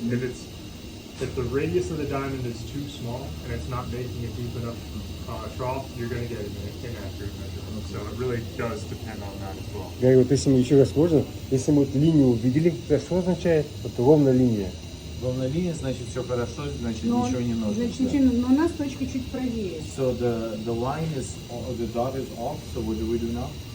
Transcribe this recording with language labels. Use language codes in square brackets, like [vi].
[en] If the radius of the diamond is too small and it's not making a deep enough trough, you're going to get an inaccurate measurement. So it really does depend on that as well. [ru] Гарри, вот если мы еще раз можно, если мы вот линию увидели, это что означает? Вот ровная линия. Ровная линия, значит все хорошо, значит ничего не нужно. Значит, да. ничего, но у нас точка чуть правее. [en] So the line is, the dot is off, so what do we do now?